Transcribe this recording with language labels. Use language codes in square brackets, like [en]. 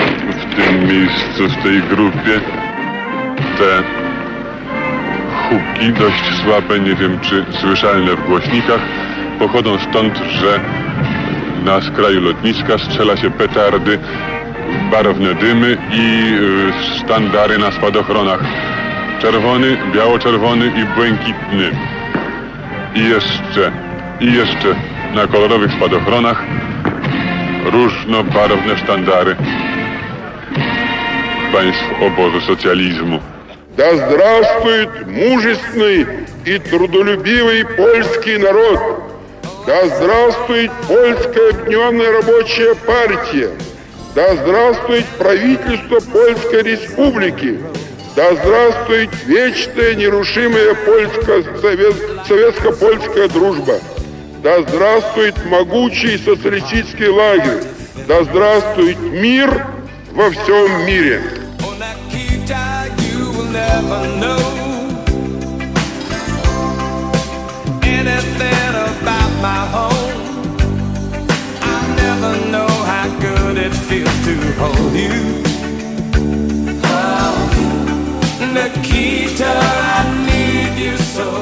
[pl] W tym miejscu, w tej grupie te huki, dość słabe, nie wiem czy słyszalne w głośnikach, pochodzą stąd, że na skraju lotniska strzela się petardy, barwne dymy i sztandary na spadochronach. Czerwony, biało-czerwony i błękitny. I jeszcze na kolorowych spadochronach różnobarwne sztandary państw obozu socjalizmu. [ru] Да здравствует мужественный и трудолюбивый польский народ! Да здравствует польская объединенная рабочая партия! Да здравствует правительство Польской республики! Да здравствует вечная нерушимая советско-польская дружба! Да здравствует могучий социалистический лагерь! Да здравствует мир во всем мире! [en] Never know anything about my home. I never know how good it feels to hold you. Oh, Nikita, I need you so.